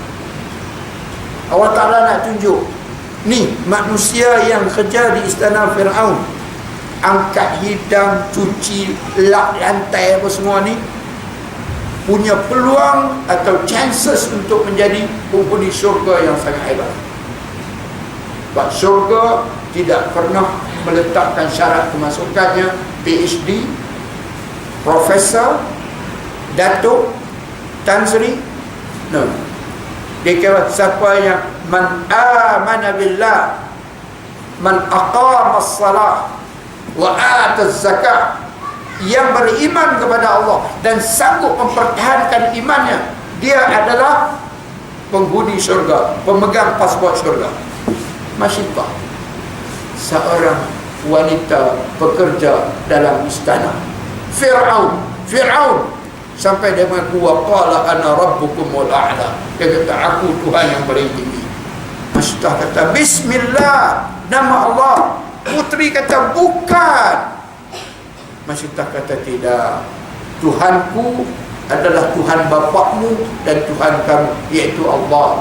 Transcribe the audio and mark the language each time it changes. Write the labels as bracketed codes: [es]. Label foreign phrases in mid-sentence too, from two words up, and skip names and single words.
[ms] Allah Ta'ala nak tunjuk ni manusia yang kerja di istana Fir'aun, angkat hidang, cuci, lap lantai apa semua ni, punya peluang atau chances untuk menjadi penghuni syurga yang sangat hebat. Sebab syurga tidak pernah meletakkan syarat kemasukannya PhD, Profesor, Datuk, Tan Sri. No. Dia kira siapa yang [ar] من آمن بالله من أقام الصلاة وآتى الزكاة, [ms] yang beriman kepada Allah dan sanggup mempertahankan imannya, dia adalah penghuni syurga, pemegang pasport syurga. Masyitah, seorang wanita pekerja dalam istana Fir'aun. Sampai dia mengaku [ar] وقال أنا ربكم الأعلى. [ms] Dia kata aku Tuhan yang paling tinggi. Masyitah kata bismillah, nama Allah. Puteri kata bukan. Masyitah kata tidak, Tuhanku adalah Tuhan bapakmu dan Tuhan kamu, iaitu Allah.